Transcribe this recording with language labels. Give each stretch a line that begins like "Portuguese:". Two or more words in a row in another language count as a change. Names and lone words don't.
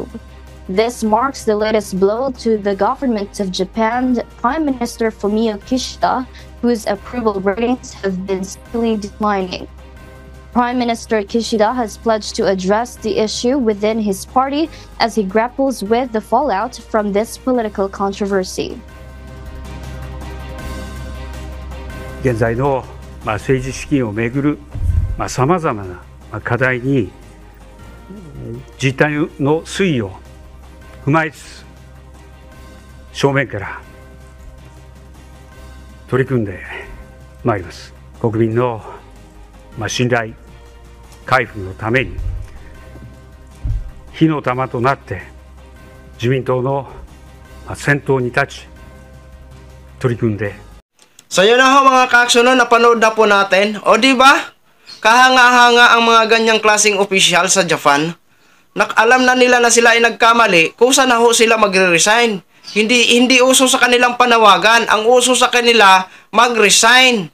English: This marks the latest blow to the government of Japan, Prime Minister Fumio Kishida, whose approval ratings have been steadily declining. Prime Minister Kishida has pledged to address the issue within his party as he grapples with the fallout from this political controversy.
Japanese: 現在の政治資金をめぐるさまざまな課題に実態の推移を踏まえつつ正面から取り組んでまいります。国民の信頼回復のために火の玉となって自民党の先頭に立ち取り組んで。
Filipino: So yun na ho mga ka-action, napanood na po natin. O di ba? Kahanga-hanga ang mga ganyang klaseng opisyal sa Japan. Alam na nila na sila ay nagkamali, kusa na ho sila magre-resign. Hindi uso sa kanilang panawagan. Ang uso sa kanila, mag-resign.